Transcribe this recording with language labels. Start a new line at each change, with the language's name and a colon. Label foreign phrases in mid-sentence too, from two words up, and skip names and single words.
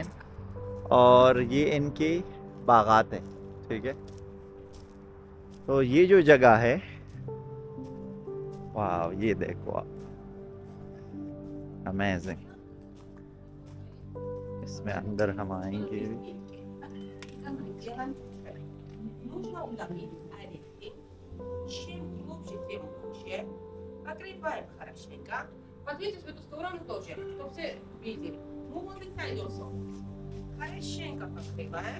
Urdu: اور یہ ان کے باغات ہے، ٹھیک ہے. تو یہ جو جگہ ہے، واہ، یہ دیکھو آپ، امیزنگ. اس میں اندر ہم آئیں گے.
Russian: Нужно удалить орешки. Чем глубже, тем лучше. Покрываем хорошенько. Подвиньтесь в эту сторону тоже, чтобы все видели. Молодый сойдется. Хорошенько покрываем.